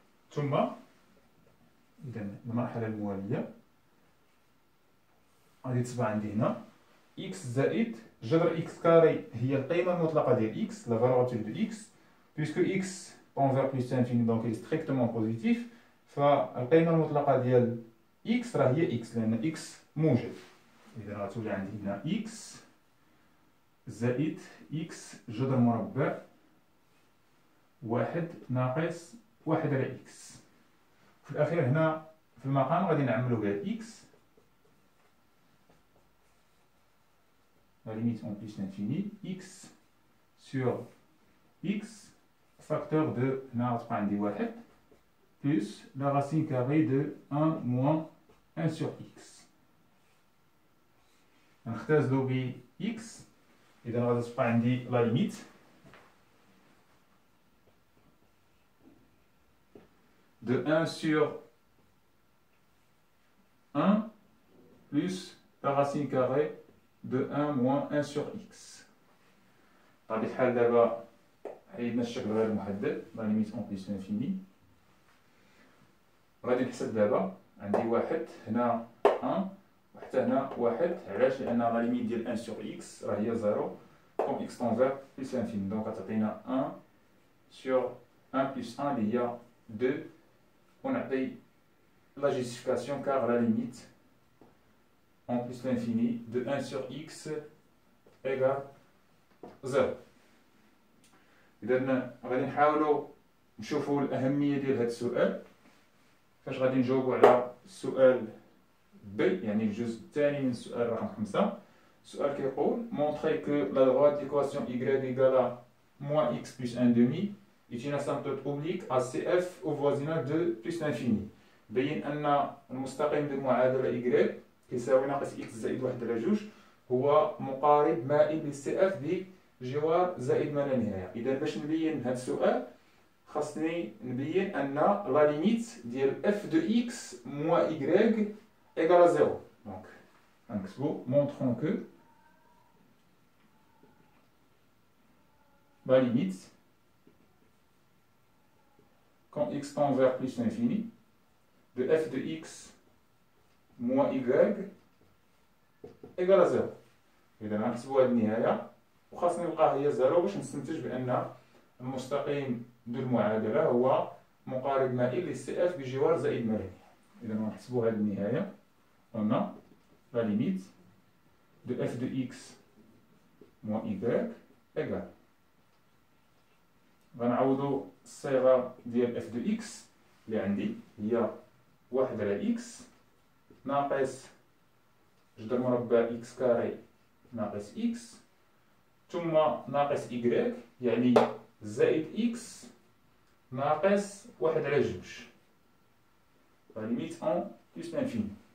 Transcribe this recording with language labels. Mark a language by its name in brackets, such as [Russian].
[Arabic] ثم إذا المرحلة الموالية غادي تصبح عندي هنا إكس زائد جذر إكس كاري هي القيمة المطلقة ديال إكس، لا فالور دو إكس، بيسكو إكس طون فيغ بليس انفيني دونك إي ستريكتومون بوزيتيف، فالقيمة المطلقة ديال إكس راه هي إكس لأن إكس موجب. إذا غتولي عندي هنا إكس زائد إكس جذر مربع واحد ناقص واحد على إكس. في الأخير هنا في المقام غادي نعملو بها إكس [French] la limite en plus l'infini x sur x facteur de [Arabic] هنا غتبقى عندي واحد [French] plus la racine carrée de 1 moins 1 sur x. [Arabic] نختزلو ب x. إذا غادي تبقى عندي [French] la limite de 1 sur 1 plus la racine carrée de 1 moins 1 sur x. [Arabic] بطبيعة الحال دابا حيدنا الشكل غير محدد لا ليميت اون بليس لانفيني. غادي نحسب دابا عندي واحد هنا 1 وحتى هنا واحد. علاش؟ لأن لا ليميت ديال 1 sur x راه هي 0 كوم x طون فيغ بليس لانفيني، دونك غتعطينا [French] 1 sur 1 plus 1 [Arabic] اللي هي 2، ونعطي لا جيستيفيكاسيون كار لا ليميت [French] en plus l'infini de 1 sur x égale 0. [Arabic] إذا غادي نحاولوا نشوفوا الأهمية ديال هذا السؤال. فاش غادي نجاوبوا على السؤال ب يعني الجزء الثاني من السؤال رقم 5. السؤال كيقول [French] montrer que la droite d'équation y égale à moins x plus 1 demi est une asymptote oblique à CF au voisinage de plus l'infini. [Arabic] بين أن المستقيم ذو المعادلة y يساوي ناقص x زائد 1 على 2 هو مقارب مائل للسي اف بجوار زائد ما لا نهاية. إذا باش نبين هذا السؤال خاصني نبين أن لا ليميت ديال اف دو x [French] moins y égale à 0. Donc [Arabic] غنكتبو [French] montrons que la limite quand x tend vers plus l'infini de f de x moins y égale à 0. [Arabic] إذا غنكتبو هاد النهاية وخاصني نلقاها هي 0 باش نستنتج بأن المستقيم ذو المعادلة هو مقارب مائل للسي اف بجوار زائد ما لا نهاية. إذا غنحسبو هاد النهاية [French] on a la limite de f de x moins y égale. [Arabic] غنعوضو الصيغة ديال اف دو اكس اللي عندي هي 1 على اكس ناقص جذر مربع اكس كاري ناقص اكس ثم ناقص y يعني زائد اكس ناقص 1 على 2 [French] la limite en plus l'infini.